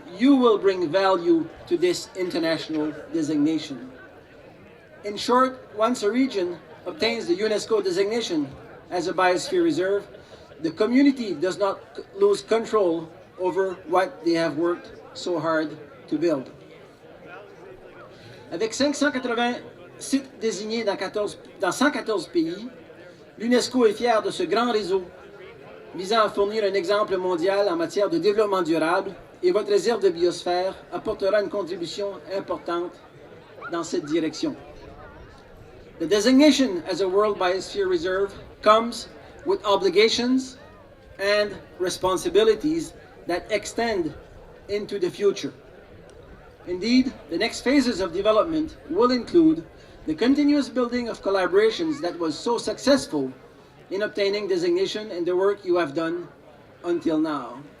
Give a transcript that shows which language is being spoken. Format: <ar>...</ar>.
<en>You will bring value to this international designation. In short, once a region obtains the UNESCO designation as a Biosphere Reserve, the community does not lose control over what they have worked so hard to build.</en> <fr>Avec 580 sites désignés dans 114 pays, l'UNESCO est fier de ce grand réseau visant à fournir un exemple mondial en matière de développement durable, et votre réserve de biosphère apportera une contribution importante dans cette direction.</fr> <en>The designation as a World Biosphere Reserve comes with obligations and responsibilities that extend into the future. Indeed, the next phases of development will include the continuous building of collaborations that was so successful in obtaining designation and the work you have done until now.</en>